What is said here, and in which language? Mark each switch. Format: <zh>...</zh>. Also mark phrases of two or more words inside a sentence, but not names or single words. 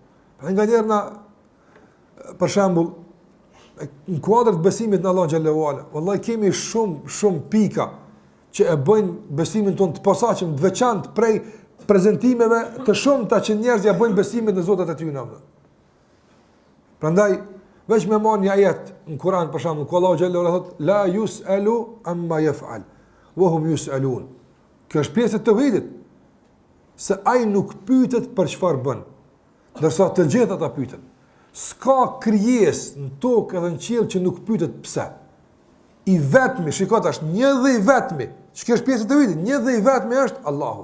<sq>Nganjëherë na, për shembull, në kuadër të besimit në Allah</sq> <ar>جل علا,</ar> <sq>wallahi kemi shumë pika që e bëjnë besimin tonë të posaçëm, të veçantë prej prezantimeve të shumta që njerëzit ja bëjnë besimin në Zotin e tyre në Allah. Prandaj veç me marr një ajet në Kur'an për shembull, ku Allahu</sq> <ar>جل علا</ar> <sq>thotë</sq> <ar>لا يسأل عما يفعل وهم يسألون.</ar> <sq>Kjo është pjesë e tauhidit, se ai nuk pyetet për çfarë bën, ndërsa të gjithë ata pyeten. S'ka krijesë në tokë edhe në qiell që nuk pyetet pse. I vetmi, shikoj tash, një dhe i vetmi, që është pjesë e tauhidit, një dhe i vetmi është Allahu.</sq>